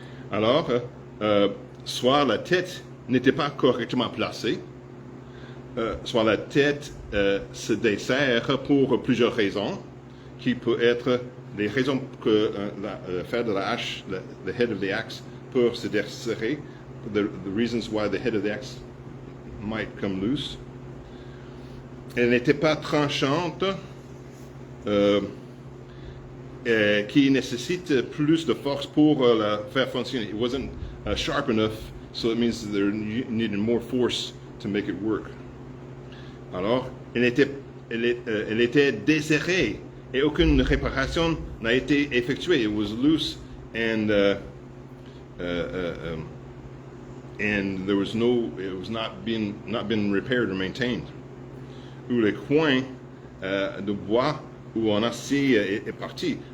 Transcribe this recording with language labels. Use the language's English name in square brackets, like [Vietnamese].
[French] Alors, soit la tête n'était pas correctement placée, soit la tête se dessert pour plusieurs raisons, qui peut être les raisons que le fer de la hache, [English] the head of the axe, [French] peut se desserrer. [English] The reasons why the head of the axe might come loose. [French] Elle n'était pas tranchante, qui nécessite plus de force pour la faire fonctionner. [English] It wasn't sharp enough, so it means there needed more force to make it work. [French] Alors, elle était desserrée et aucune réparation n'a été effectuée. [English] It was loose and there was it was not been repaired or maintained. [French] Ou les coins de bois ou en acier est parti.